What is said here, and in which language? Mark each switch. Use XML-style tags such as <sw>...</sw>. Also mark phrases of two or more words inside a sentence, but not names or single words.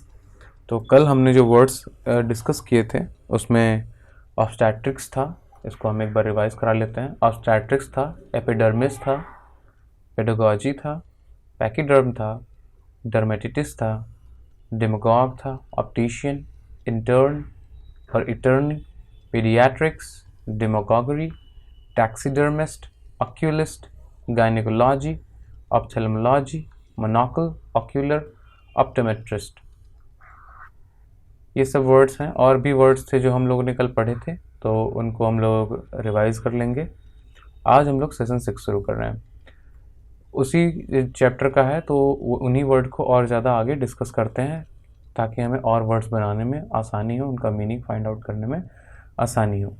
<hi>तो कल हमने जो</hi> <en>words discuss</en> <hi>किए थे उसमें ऑब्स्टेट्रिक्स था, इसको हम एक बार रिवाइज करा लेते हैं।</hi> <en>obstetrics tha, epidermis tha, pedagogy tha, pachyderm tha, dermatitis tha, demagogue tha, optician, intern and internee, pediatrics, demagoguery, taxidermist, oculist, gynecology, ophthalmology, monocle, ocular, optometrist।</en> <hi>ये सब वर्ड्स हैं, और भी वर्ड्स थे जो हम लोगों ने कल पढ़े थे, तो उनको हम लोग रिवाइज कर लेंगे। आज हम लोग सेशन 6 शुरू कर रहे हैं, उसी चैप्टर का है, तो उन्हीं वर्ड को और ज़्यादा आगे डिस्कस करते हैं ताकि हमें और वर्ड्स बनाने में आसानी हो, उनका</hi> <en>meaning find out</en> <hi>करने में आसानी हो।</hi>